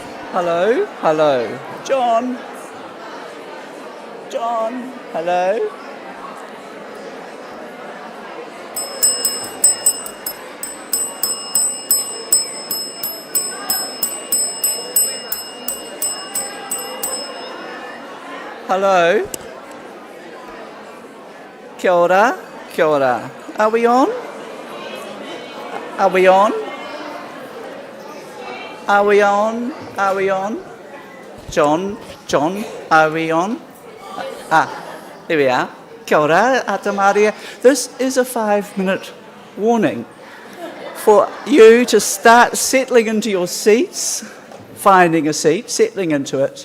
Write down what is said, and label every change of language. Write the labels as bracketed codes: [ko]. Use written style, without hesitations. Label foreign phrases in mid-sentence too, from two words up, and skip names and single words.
[en] Hello? Hello. John? John? Hello? Hello? [mi] Kia ora? Kia ora. [en] Are we on? Are we on? Are we on? Are we on? John? John? Are we on? Here we are. [mi] Kia ora, Ata Maria. [en] This is a 5-minute warning for you to start settling into your seats, finding a seat, settling into it.